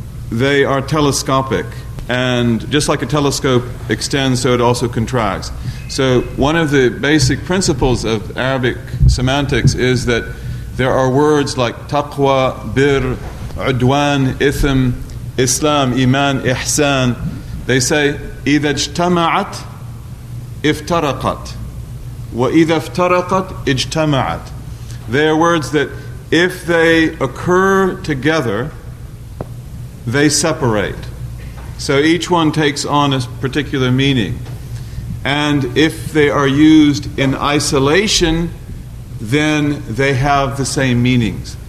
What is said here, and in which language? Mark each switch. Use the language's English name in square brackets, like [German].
[English] They are telescopic. And just like a telescope extends, so it also contracts. So one of the basic principles of Arabic semantics is that there are words like taqwa, bir, udwan, ithm, Islam, iman, ihsan. They say, [Arabic] إِذَا اجْتَمَعَتْ افترقت وَإِذَا افترقت اجْتَمَعَتْ. [English] They are words that if they occur together, they separate. So each one takes on a particular meaning. And if they are used in isolation, then they have the same meanings.